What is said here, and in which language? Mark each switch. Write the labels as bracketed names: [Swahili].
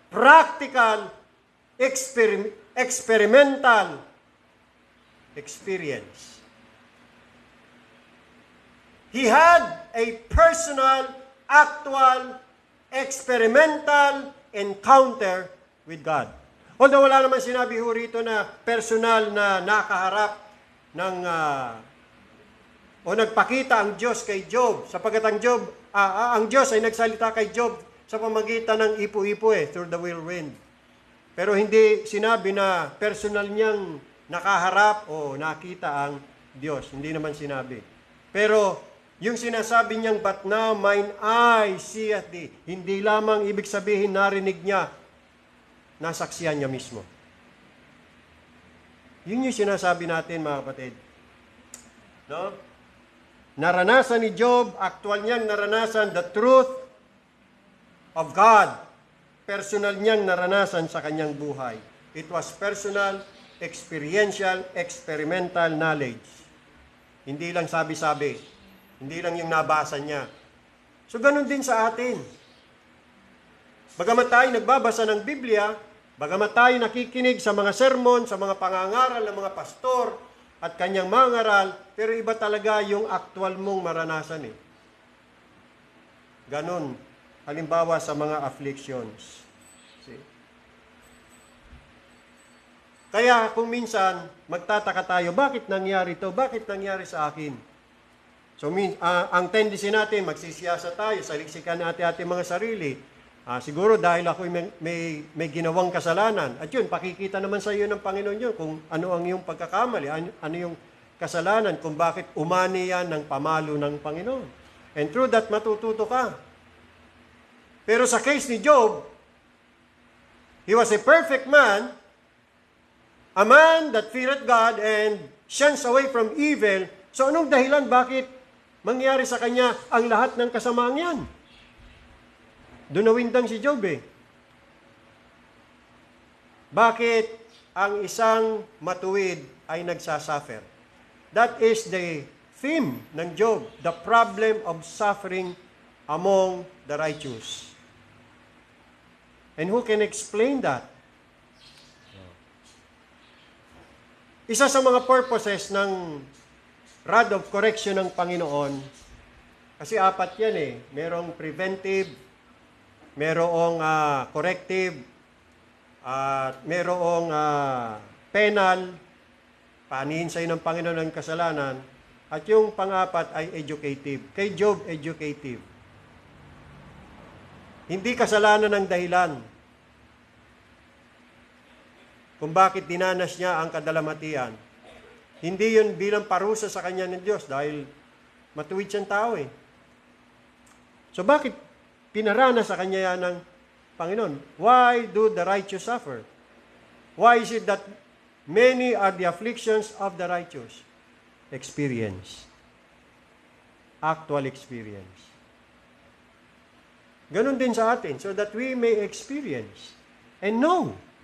[English] Practical, experimental experience. He had a personal, actual, experimental encounter with God. [Filipino] Although wala naman sinabi ho rito na personal na nakaharap ng o nagpakita ang Diyos kay Job, sapagkat ang Diyos ay nagsalita kay Job sa pamagitan ng ipo-ipo [English] through the whirlwind. [Filipino] Pero hindi sinabi na personal niyang nakaharap o nakita ang Diyos. Hindi naman sinabi. Pero yung sinasabi niyang, [English] but now mine eye seeth thee, [Filipino] hindi lamang ibig sabihin narinig niya, nasaksiyan niya mismo. Yun yung sinasabi natin, mga kapatid. No? Naranasan ni Job, actual niyang naranasan [English] the truth of God. [Filipino] Personal niyang naranasan sa kanyang buhay. [English] It was personal, experiential, experimental knowledge. [Filipino] Hindi lang sabi-sabi. Hindi lang yung nabasa niya. So, ganun din sa atin. Bagamat tayo nagbabasa ng Biblia, bagamat tayo nakikinig sa mga sermon, sa mga pangangaral ng mga pastor at kanyang mga ngaral, pero iba talaga yung actual mong maranasan Ganon. Halimbawa sa mga afflictions. See? Kaya kung minsan, magtataka tayo, bakit nangyari to? Bakit nangyari sa akin? So, ang tendency natin, magsisiyasa tayo, saliksikan natin ating mga sarili. Siguro dahil ako may ginawang kasalanan. At yun, pakikita naman sa iyo ng Panginoon yun kung ano ang iyong pagkakamali, ano yung kasalanan, kung bakit umani yan ng pamalo ng Panginoon. [English] And through that, [Filipino] matututo ka. Pero sa case ni Job, [English] he was a perfect man, a man that feared God and shuns away from evil. [Filipino] So anong dahilan bakit mangyari sa kanya ang lahat ng kasamaang yan? Doon nawindang si Job Bakit ang isang matuwid ay nagsasuffer? [English] That is the theme ng Job, the problem of suffering among the righteous. And who can explain that? [Filipino] Isa sa mga purposes ng rod of correction ng Panginoon, kasi apat yan merong preventive, merong corrective, at merong penal, paanihin sa'yo ng Panginoon ng kasalanan, at yung pang-apat ay educative. Kay Job, educative. Hindi kasalanan ng dahilan kung bakit dinanas niya ang kadalamatian. Hindi yun bilang parusa sa kanya ng Diyos dahil matuwid siyang tao So bakit pinarana sa kanya yan ng Panginoon? [English] Why do the righteous suffer? Why is it that many are the afflictions of the righteous? Experience. Actual experience. [Filipino] Ganon din sa atin, [English] so that we may experience and know.